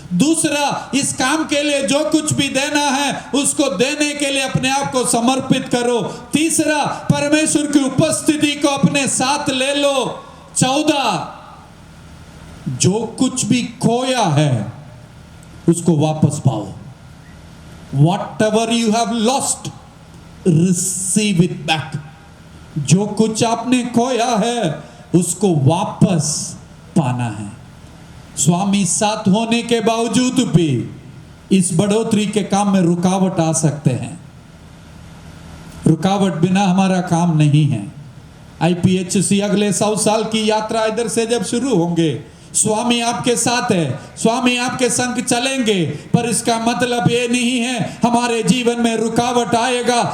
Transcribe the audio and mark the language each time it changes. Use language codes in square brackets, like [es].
[hi] दूसरा, इस काम के लिए जो कुछ भी देना है उसको देने के लिए अपने आप को समर्पित करो। तीसरा, परमेश्वर की उपस्थिति को अपने साथ ले लो। 14, जो कुछ भी खोया है उसको वापस पाओ। [en] Whatever you have lost, receive it back. [hi] जो कुछ आपने खोया है उसको वापस पाना है। स्वामी साथ होने के बावजूद भी इस बढ़ोतरी के काम में रुकावट आ सकते हैं। रुकावट बिना हमारा काम नहीं है। IPHC अगले 100 साल की यात्रा इधर से जब शुरू होंगे, स्वामी आपके साथ है, स्वामी आपके संग चलेंगे, पर इसका मतलब ये नहीं है हमारे जीवन में रुकावट आएगा।